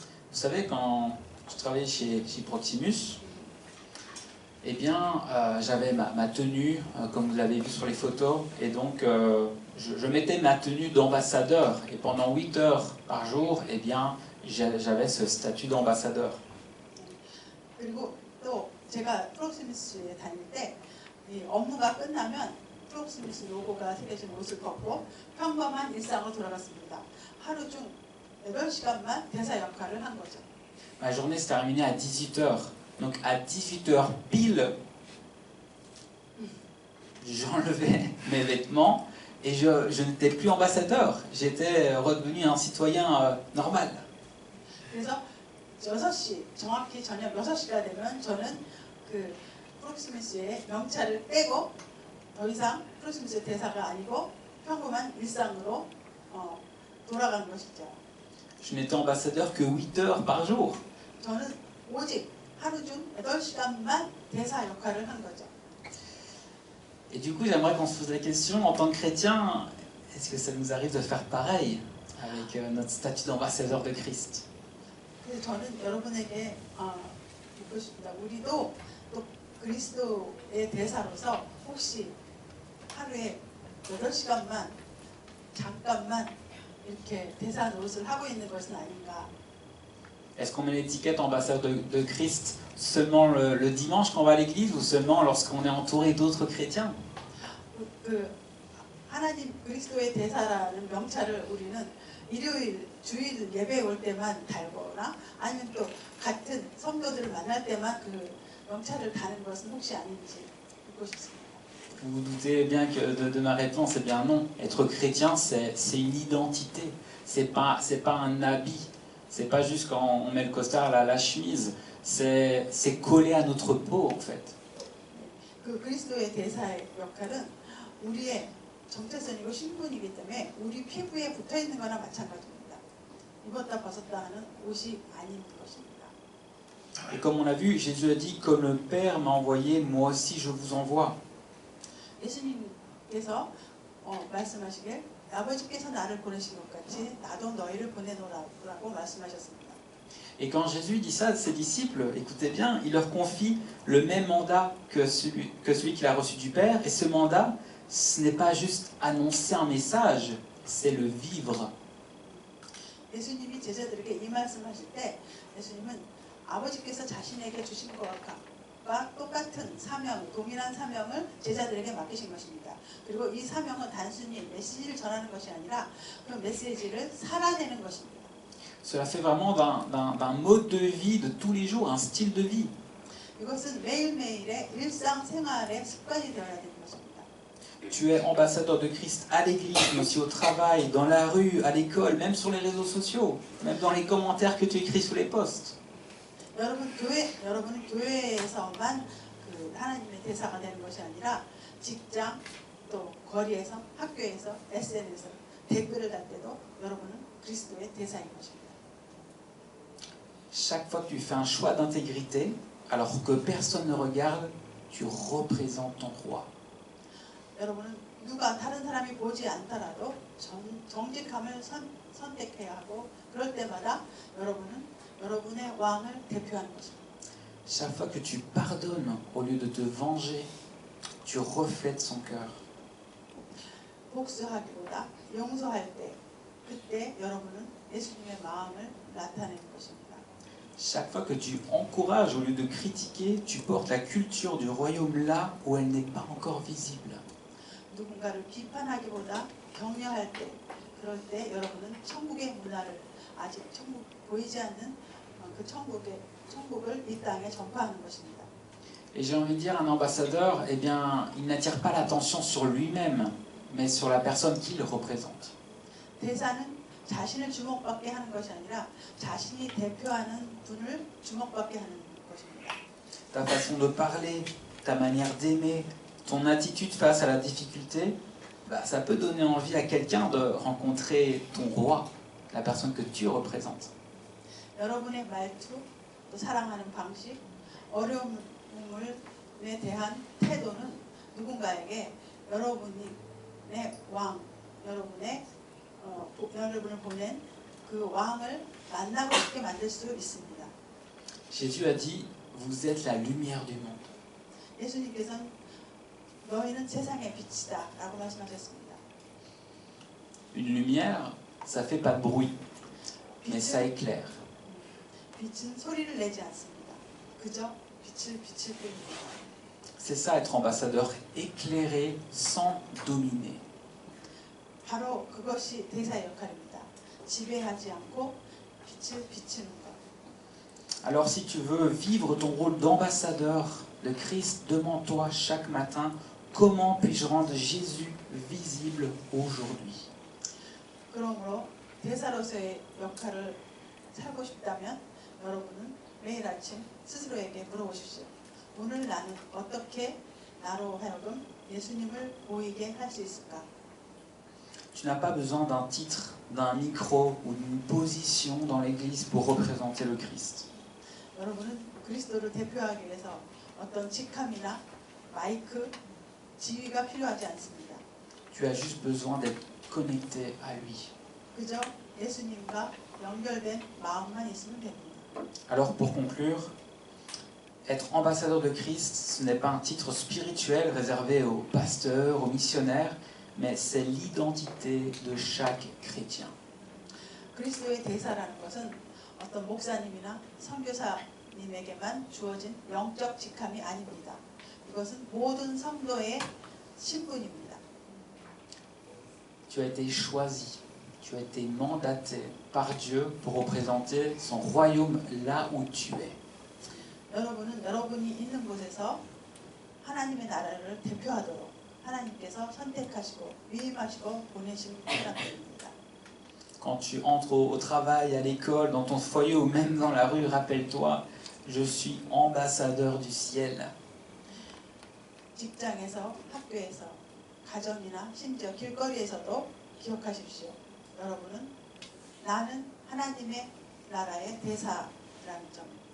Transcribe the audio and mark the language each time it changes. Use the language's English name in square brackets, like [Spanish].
[French] Vous savez, quand je travaillais chez Proximus, eh bien, j'avais ma tenue, comme vous l'avez vu sur les photos, et donc je mettais ma tenue d'ambassadeur. Et pendant 8 heures par jour, eh bien, j'avais ce statut d'ambassadeur. [Korean] 그리고 또 제가 프록시미스에 다닐 때 업무가 끝나면 프록시미스 로고가 새겨진 옷을 벗고 평범한 일상으로 돌아갔습니다. 하루 중 8시간만 대사 역할을 한 거죠. [French] Ma journée se terminait à 18 heures. Donc à 18h pile, j'enlevais mes vêtements et je n'étais plus ambassadeur. J'étais redevenu un citoyen normal. [Korean] 그래서 6시, 정확히 저녁 6시가 되면 저는 그 프록시미스의 명찰을 떼고 더 이상 프록시미스의 대사가 아니고 평범한 일상으로 돌아가는 것이죠. [French] Je n'étais ambassadeur que 8 heures par jour. [Korean] 저는 오직 하루 중 8시간만 대사 역할을 한 거죠. [French] Et du coup, j'aimerais qu'on se pose la question, en tant que chrétien, est-ce que ça nous arrive de faire pareil avec notre statut d'ambassadeur de Christ? [Korean] 그래서 저는 여러분에게 묻고 싶습니다. 우리도 또 그리스도의 대사로서 혹시 하루에 8시간만 잠깐만 이렇게 대사 노릇을 하고 있는 것은 아닌가? [French] Est-ce qu'on met l'étiquette ambassadeur de Christ seulement le dimanche quand on va à l'église ou seulement lorsqu'on est entouré d'autres chrétiens? [Korean] 하나님 그리스도의 대사라는 명찰을 우리는 일요일, 주일 예배에 올 때만 달거나 아니면 또 같은 성도들을 만날 때만 그 명찰을 다는 것은 혹시 아닌지. 묻고 싶습니다. [French] Vous vous doutez bien que de ma réponse, eh bien non. Être chrétien, c'est une identité. C'est pas un habit. C'est pas juste quand on met le costard, la chemise. C'est collé à notre peau, en fait. [Korean] 그 그리스도의 대사의 역할은 우리의 정체성이고 신분이기 때문에 우리 피부에 붙어 있는 거나 마찬가지입니다. 입었다 벗었다 하는 옷이 아닌 것입니다. [French] Et comme on l'a vu, Jésus a dit, comme le Père m'a envoyé, moi aussi je vous envoie. [Korean] 예수님께서 말씀하시길 아버지께서 나를 보내신 것 같이 나도 너희를 보내노라고 말씀하셨습니다. [French] Et quand Jésus dit ça à ses disciples, écoutez bien, il leur confie le même mandat que celui qu'il a reçu du Père. Et ce mandat, ce n'est pas juste annoncer un message, c'est le vivre. [Korean] 예수님이 제자들에게 이 말씀하실 때 예수님은 아버지께서 자신에게 주신 것과 똑같은 사명, 동일한 사명을 제자들에게 맡기신 것입니다. 그리고 이 사명은 단순히 메시지를 전하는 것이 아니라 그 메시지를 살아내는 것입니다. [French] Cela fait vraiment d'un mode de vie de tous les jours, un style de vie. [Korean] 이것은 매일매일의 일상생활의 습관이 되어야 되는 것입니다. [French] Tu es ambassadeur de Christ à l'église, mais aussi au travail, dans la rue, à l'école, même sur les réseaux sociaux, même dans les commentaires que tu écris sous les posts. [Korean] 여러분은 교회에서만 하나님의 대사가 되는 것이 아니라 직장, 또 거리에서, 학교에서, SNS에서 댓글을 달 때도 여러분은 그리스도의 대사인 것입니다. [French] Chaque fois que tu fais un choix d'intégrité, alors que personne ne regarde, tu représentes ton roi. [Korean] 여러분은 누가 다른 사람이 보지 않더라도 정직함을 선택해야 하고 그럴 때마다 여러분은 여러분의 왕을 대표하는 것입니다. [French] Chaque fois que tu pardonnes au lieu de te venger, tu reflètes son cœur. [Korean] 복수하기보다 용서할 때 그때 여러분은 예수님의 마음을 나타내는 것입니다. [French] Chaque fois que tu encourages au lieu de critiquer, tu portes la culture du royaume là où elle n'est pas encore visible. [Korean] 누군가를 비판하기보다 격려할 때 그럴 때 여러분은 천국의 문화를 아직 보이지 않는 그 천국을 이 땅에 전파하는 것입니다. [French] Et j'ai envie de dire, un ambassadeur, eh bien, il n'attire pas l'attention sur lui-même, mais sur la personne qu'il représente. [Korean] 대사는 자신을 주목받게 하는 것이 아니라 자신이 대표하는 분을 주목받게 하는 것입니다. [French] Ta façon de parler, ta manière d'aimer, ton attitude face à la difficulté, ça peut donner envie à quelqu'un de rencontrer ton roi, la personne que tu représentes. [Korean] 여러분의 말투, 또 사랑하는 방식, 어려움에 대한 태도는 누군가에게 여러분의 왕, 여러분을 보낸 그 왕을 만나고 싶게 만들 수 있습니다. [French] Jésus a dit, vous êtes la lumière du monde. [Korean] 예수님께서는 너희는 세상의 빛이다 라고 말씀하셨습니다. [French] Une lumière, ça fait pas de bruit, mais ça éclaire. [Korean] 빛은 소리를 내지 않습니다. 그저 빛을 뿐입니다. [French] C'est ça être ambassadeur, éclairer sans dominer. [Korean] 바로 그것이 대사의 역할입니다. 지배하지 않고 빛을 비추는 것. [French] Alors si tu veux vivre ton rôle d'ambassadeur de Christ, demande-toi chaque matin, comment puis-je rendre Jésus visible aujourd'hui? [Korean] 그러므로 대사로서의 역할을 살고 싶다면 여러분은 매일 아침 스스로에게 물어보십시오. 오늘 나는 어떻게 나로 하여금 예수님을 보이게 할 수 있을까? [French] Tu n'as pas besoin d'un titre, d'un micro ou d'une position dans l'Église pour représenter le Christ. [Korean] 여러분은 그리스도를 대표하기 위해서 어떤 직함이나 마이크, 지위가 필요하지 않습니다. [French] Tu as juste besoin d'être connecté à lui. [Korean] 그저 예수님과 연결된 마음만 있으면 됩니다. [French] Alors pour conclure, être ambassadeur de Christ, ce n'est pas un titre spirituel réservé aux pasteurs, aux missionnaires, mais c'est l'identité de chaque chrétien. [Korean] 그리스도의 대사라는 것은 어떤 목사님이나 선교사님에게만 주어진 영적 직함이 아닙니다. 이것은 모든 성도의 신분입니다. [French] Tu as été choisi, tu as été mandaté par Dieu pour représenter son royaume là où tu es. [Korean] 여러분은 여러분이 있는 곳에서 하나님의 나라를 대표하도록 하나님께서 선택하시고 위임하시고 보내신 사람들입니다. [French] Quand tu entres au travail, à l'école, dans ton foyer ou même dans la rue, rappelle-toi, je suis ambassadeur du ciel. [Korean] 직장에서, 학교에서, 가정이나 심지어 길거리에서도 기억하십시오. 여러분은 나는 하나님의 나라의 대사라는 점.